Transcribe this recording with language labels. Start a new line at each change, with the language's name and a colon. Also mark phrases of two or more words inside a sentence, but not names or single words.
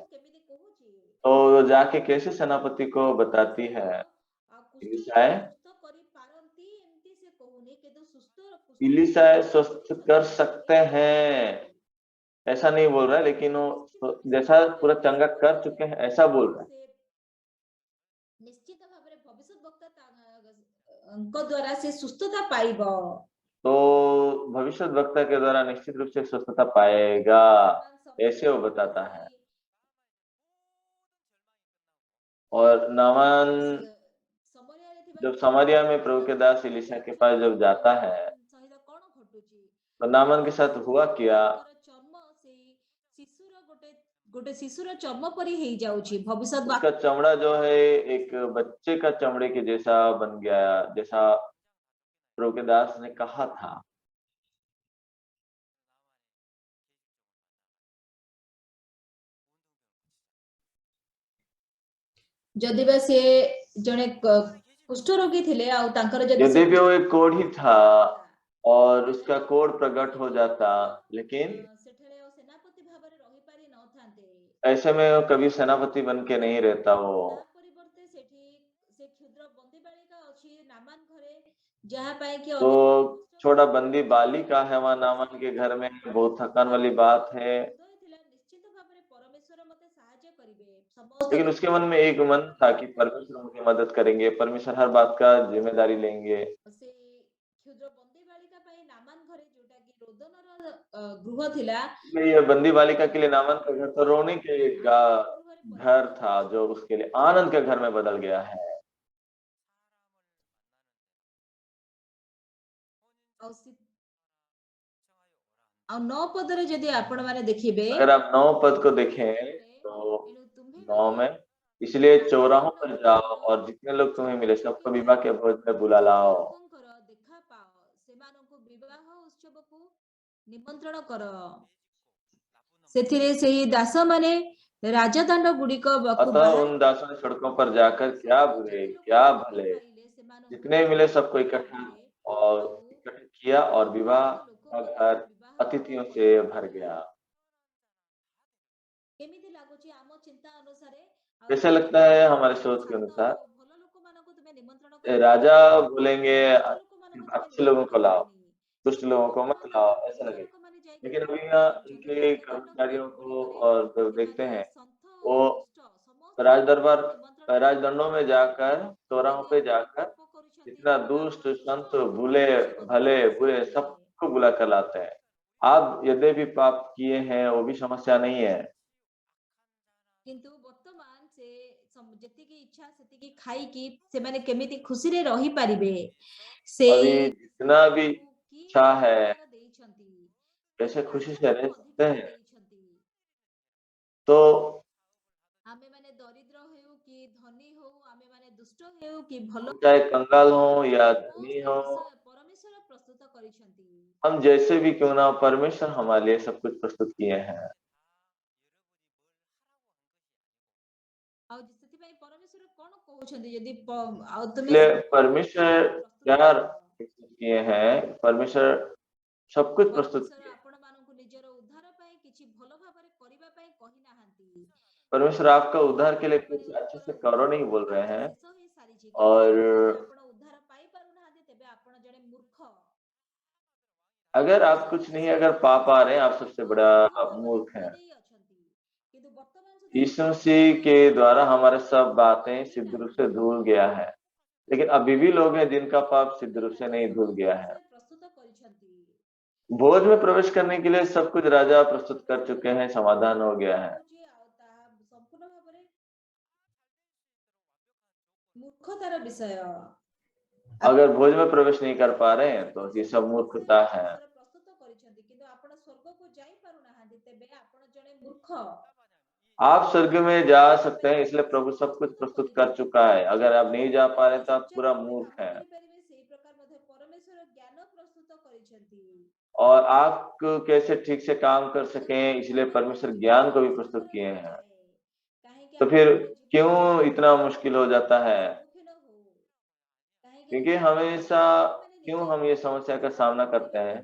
Hindi: तो वो जाके कैसे सेनापति को बताती है, इलीसाय स्वस्थ कर सकते हैं ऐसा नहीं बोल रहा है, लेकिन वो जैसा पूरा चंगा कर चुके हैं ऐसा बोल रहा है।
Odia: ନିଶ୍ଚିତ ଭାବରେ ଭବିଷ୍ୟତ ବକ୍ତା ଙ୍କ ଦ୍ୱାରା ସେ ସୁସ୍ଥତା ପାଇବ
Hindi: तो भविष्य वक्ता के द्वारा निश्चित रूप से स्वस्थता पाएगा, ऐसे वो बताता है। और नामान
Odia: समरियाରେ ଥିବା
Hindi: जब समारिया में प्रभु के दास इलीशा के पास जब जाता है,
Odia: ସହିତ କଣ ଘଟୁଛି?
Hindi: तो नामान के साथ हुआ क्या?
Odia: ତାଙ୍କର ଚର୍ମ ସେଇ ଶିଶୁର ଗୋଟେ ଶିଶୁର ଚର୍ମ ପରି ହେଇଯାଉଛି। ଭବିଷ୍ୟତ
Hindi: उसका चमड़ा जो है एक बच्चे का चमड़े के जैसा बन गया, जैसा प्रभु के दास ने कहा था।
Odia: ଯଦି ବା ସେ ଜଣେ କୁଷ୍ଠ ରୋଗୀ ଥିଲେ ଆଉ ତାଙ୍କର ଯଦି ସେ
Hindi: यद्यपि वो एक कोढ़ी था
Odia: ଥିଲା,
Hindi: और उसका कोढ़ प्रकट हो जाता, लेकिन
Odia: ସେଠାରେ ଆଉ ସେନାପତି ଭାବରେ ରହିପାରି ନଥାନ୍ତେ।
Hindi: ऐसे में वो कभी सेनापति बन के नहीं रहता वो।
Odia: ତା ପରିବର୍ତ୍ତେ ସେଠି ସେ କ୍ଷୁଦ୍ର ବନ୍ଦୀ ବାଳିକା ଅଛି ନାମାନ ଘରେ, ଯାହା ପାଇଁ କି
Hindi: तो
Odia: ଅନେକ
Hindi: छोटा बंदी बालिका है वहां नामान के घर में, बहुत थकान वाली बात है।
Odia: ହୃଦୟ ଥିଲା ନିଶ୍ଚିତ ଭାବରେ ପରମେଶ୍ୱର ମୋତେ ସାହାଯ୍ୟ କରିବେ। ସମସ୍ତ
Hindi: लेकिन उसके मन में एक मन था कि परमेश्वर उनकी मदद करेंगे, परमेश्वर हर बात का जिम्मेदारी लेंगे।
Odia: ସେ କ୍ଷୁଦ୍ର ବନ୍ଦୀ ବାଳିକା ପାଇଁ ନାମାନ ଘରେ ଯୋଉଟା କି ରୋଦନର ଗୃହ ଥିଲା,
Hindi: इसलिए ये बंदी बालिका के लिए नामान का घर तो रोने के घर था, जो उसके लिए आनंद के घर में बदल गया है।
Odia: ଆଉ 9 ପଦରେ ଯଦି ଆପଣ ମାନେ ଦେଖିବେ,
Hindi: अगर आप 9 पद को देखें तो 9 में, इसलिए चौराहों पर जाओ और जितने लोग तुम्हें मिले सबको विवाह के भोज में बुला लाओ।
Odia: ଲୋକଙ୍କର ଦେଖା ପାଅ, ସେମାନଙ୍କୁ ବିବାହ ଉତ୍ସବକୁ ନିମନ୍ତ୍ରଣ କର। ସେଥିରେ ସେହି ଦାସମାନେ ରାଜଦଣ୍ଡ ଗୁଡ଼ିକ
Hindi: अतः उन दासों ने सड़कों पर जाकर क्या बुरे क्या भले जितने मिले सबको इकट्ठा किया और विवाह का घर अतिथियों से भर गया।
Odia: କେମିତି ଲାଗୁଛି ଆମ ଚିନ୍ତା ଅନୁସାରେ?
Hindi: कैसे लगता है हमारे सोच के अनुसार?
Odia: ଭଲ ଲୋକମାନଙ୍କୁ ତୁମେ ନିମନ୍ତ୍ରଣ କରିବ,
Hindi: राजा बोलेंगे
Odia: ଦୁଷ୍ଟ ଲୋକମାନଙ୍କୁ ତୁମେ
Hindi: अच्छे लोगों को
Odia: ନିମନ୍ତ୍ରଣ
Hindi: लाओ,
Odia: କରିବନି।
Hindi: दुष्ट लोगों को मत लाओ, ऐसा लगे।
Odia: ଲୋକମାନେ ଯାଇକି
Hindi: लेकिन अभी यहाँ इनके कर्मचारियों को और जब देखते हैं, वो राज दरबार राजदंडों में जाकर चौराहों पे जाकर इतना दुष्ट संत भूले भले बुरे सबको बुला कर लाते हैं। आप यद्यपि पाप किए हैं वो भी समस्या नहीं है,
Odia: କିନ୍ତୁ ବର୍ତ୍ତମାନ ସେ ଯେତିକି ଇଚ୍ଛା ସେତିକି ଖାଇକି ସେମାନେ କେମିତି ଖୁସିରେ ରହିପାରିବେ, ସେଇ
Hindi: अभी जितना भी
Odia: କିଏ
Hindi: इच्छा है
Odia: ଅଧିକାର ଦେଇଛନ୍ତି,
Hindi: कैसे खुशी से रह
Odia: ରାଜାକୁ
Hindi: सकते
Odia: ଅଧିକାର
Hindi: हैं।
Odia: ଦେଇଛନ୍ତି।
Hindi: तो
Odia: ଆମେ ମାନେ ଦରିଦ୍ର ହେଉ କି ଧନୀ ହଉ, ଆମେ ମାନେ ଦୁଷ୍ଟ ହେଉ କି ଭଲ,
Hindi: चाहे कंगाल हो या धनी
Odia: ସମସ୍ତ
Hindi: हो,
Odia: ବିଷୟ ପରମେଶ୍ୱର ପ୍ରସ୍ତୁତ କରିଛନ୍ତି।
Hindi: हम जैसे भी क्यों ना, परमेश्वर हमारे लिए सब कुछ प्रस्तुत किए हैं।
Odia: ଆଉ ସେଥିପାଇଁ ପରମେଶ୍ୱର କଣ କହୁଛନ୍ତି? ଯଦି ଆଉ ତୁମେ
Hindi: इसलिए परमेश्वर
Odia: ପ୍ରସ୍ତୁତ
Hindi: क्या
Odia: କର।
Hindi: प्रस्तुत किए हैं, परमेश्वर सब कुछ प्रस्तुत
Odia: ପରମେଶ୍ୱର
Hindi: किए।
Odia: ଆପଣମାନଙ୍କୁ ନିଜର ଉଦ୍ଧାର ପାଇଁ କିଛି ଭଲ ଭାବରେ କରିବା ପାଇଁ କହିନାହାନ୍ତି।
Hindi: परमेश्वर आपका उद्धार के लिए कुछ अच्छे से करो नहीं बोल रहे हैं।
Odia: ଶେଷ ହେଇସାରିଛି, କିନ୍ତୁ
Hindi: और
Odia: ଯଦି ଆପଣ ଉଦ୍ଧାର ପାଇପାରୁନାହାନ୍ତି, ତେବେ ଆପଣ ଜଣେ ମୂର୍ଖ।
Hindi: अगर आप कुछ नहीं अगर पा पा रहे हैं, आप सबसे बड़ा मूर्ख हैं।
Odia: ଦେଇ ଅଛନ୍ତି, କିନ୍ତୁ ବର୍ତ୍ତମାନ ସୁଦ୍ଧା
Hindi: यीशु मसीह के द्वारा हमारे सब बातें सिद्ध रूप से धुल गया है, लेकिन अभी भी लोग हैं जिनका पाप सिद्ध रूप से नहीं धुल गया है।
Odia: ପ୍ରସ୍ତୁତ କରିଛନ୍ତି।
Hindi: भोज में प्रवेश करने के लिए सब कुछ राजा प्रस्तुत कर चुके हैं, समाधान हो गया है।
Odia: ଆଉ ତାହା ସମ୍ପୂର୍ଣ୍ଣ ଭାବରେ ମୂର୍ଖତାର ବିଷୟ।
Hindi: अगर भोज में प्रवेश नहीं कर पा रहे हैं तो ये सब मूर्खता है।
Odia: ପ୍ରସ୍ତୁତ କରିଛନ୍ତି, କିନ୍ତୁ ଆପଣ ସ୍ୱର୍ଗକୁ ଯାଇପାରୁନାହାନ୍ତି, ତେବେ ଆପଣ ଜଣେ ମୂର୍ଖ।
Hindi: आप स्वर्ग में जा सकते हैं, इसलिए प्रभु सब कुछ प्रस्तुत कर चुका है। अगर आप नहीं जा पा रहे तो आप पूरा मूर्ख हैं।
Odia: ସେଇ ପ୍ରକାର ମଧ୍ୟ ପରମେଶ୍ୱର ଜ୍ଞାନ ପ୍ରସ୍ତୁତ କରିଛନ୍ତି।
Hindi: और आप कैसे ठीक से काम कर सकें, इसलिए परमेश्वर ज्ञान को भी प्रस्तुत किए हैं। तो फिर क्यों इतना मुश्किल हो जाता है? क्योंकि हमेशा क्यों हम ये समस्या का सामना करते हैं?